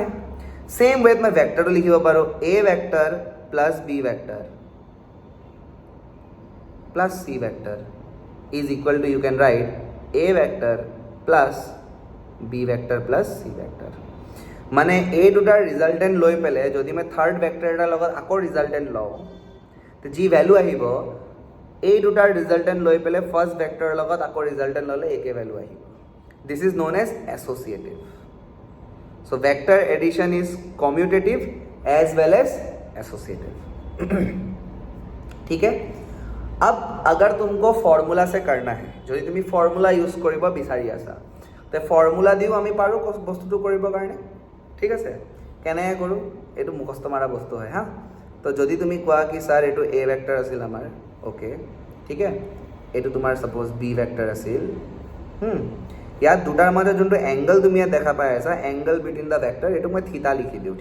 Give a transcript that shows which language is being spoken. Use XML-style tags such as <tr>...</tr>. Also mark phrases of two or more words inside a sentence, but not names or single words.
<en>same way</en> <as>মই ভেক্টৰটো লিখিব পাৰোঁ</as> <en>a vector plus b vector plus c vector is equal to you can write a vector plus b vector plus c vector.</en> <as>মানে এই দুটাৰ ৰিজাল্টেণ্ট লৈ পেলাই যদি মই</as> <en>third vector</en> <as>এটাৰ লগত আকৌ ৰিজাল্টেণ্ট লওঁ, যি ভেলু আহিব, এই দুটাৰ ৰিজাল্টেণ্ট লৈ পেলাই</as> <en>first vector's</en> <as>লগত আকৌ ৰিজাল্টেণ্ট ল'লে একে ভেলু আহিব।</as> <en>this is known as associative. So vector addition is commutative as well as associative.</en> <hi>ठीक है? अब अगर तुमको फॉर्मूला से करना है,</hi> <as>যদি তুমি</as> <en>formula use</en> <as>কৰিব বিচাৰি আছা, তে ফৰ্মুলা দিও আমি পাৰোঁ বস্তুটো কৰিবৰ কাৰণে। ঠিক আছে? কেনেকৈ কৰোঁ? এইটো মুখস্থ মাৰা বস্তু হয় হা। তো যদি তুমি কোৱা কি ছাৰ এইটো</as> <en>a vector</en> <as>আছিল আমাৰ, অ'কে ঠিক আছে, এইটো তোমাৰ</as> <en>suppose b vector</en> <as>আছিল, ইয়াত দুটাৰ মাজত যোনটো এংগল তুমি ইয়াত দেখা পাই আছা,</as> <en>angle between the vector,</en> <as>এইটো মই থিতা লিখি দিওঁ।</as>